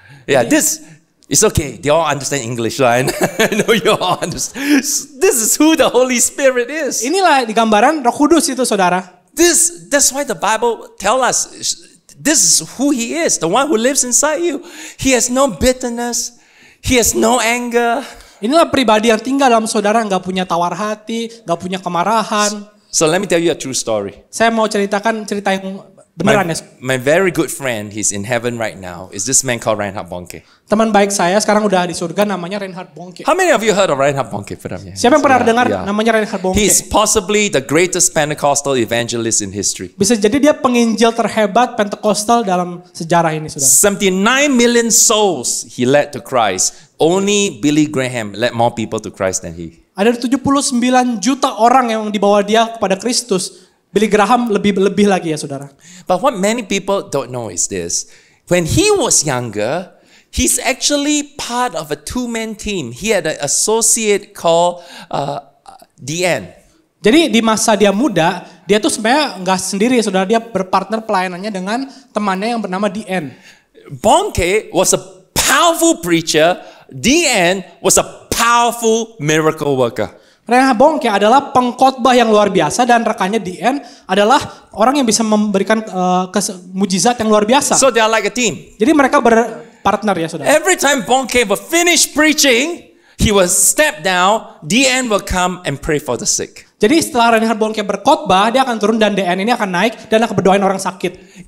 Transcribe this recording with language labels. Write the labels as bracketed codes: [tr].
[en] Yeah, it's okay. They all understand English, right? I know you all understand. This is who the Holy Spirit is. [id] Inilah di gambaran Roh Kudus itu, saudara. [en] That's why the Bible tells us this is who He is, the one who lives inside you. He has no bitterness. He has no anger. [id] Inilah pribadi yang tinggal dalam saudara, gak punya tawar hati, gak punya kemarahan. [en] So let me tell you a true story. [id] Saya mau ceritakan cerita yang beneran ya. [en] My very good friend, he's in heaven right now, is this man called Reinhard Bonnke. [id] Teman baik saya sekarang udah di surga, namanya Reinhard Bonnke. [en] How many of you heard of Reinhard Bonnke? [id] Siapa yang pernah dengar namanya Reinhard Bonnke? [en] He's possibly the greatest Pentecostal evangelist in history. [id] Bisa jadi dia penginjil terhebat Pentekostal dalam sejarah ini, saudara. [en] 79 million souls he led to Christ. Only Billy Graham led more people to Christ than he. [id] Ada 79 juta orang yang dibawa dia kepada Kristus. Billy Graham lebih lagi ya, saudara. [en] But what many people don't know is this. When he was younger, he's actually part of a two-man team. He had an associate called DN. [id] Jadi di masa dia muda, dia tuh sebenarnya nggak sendiri, saudara. Dia berpartner pelayanannya dengan temannya yang bernama DN. [en] Bonnke was a powerful preacher. DN was a powerful miracle worker. [id] Reinhard Bonnke adalah pengkhotbah yang luar biasa dan rekannya DN adalah orang yang bisa memberikan mujizat yang luar biasa. [en] So they are like a team. [id] Jadi mereka berpartner ya, saudara. [en] Every time Bonnke will finish preaching, he will step down, DN will come and pray for the sick. [id] Jadi setelah Reinhard Bonnke berkhotbah, dia akan turun dan DN ini akan naik dan akan berdoain orang sakit.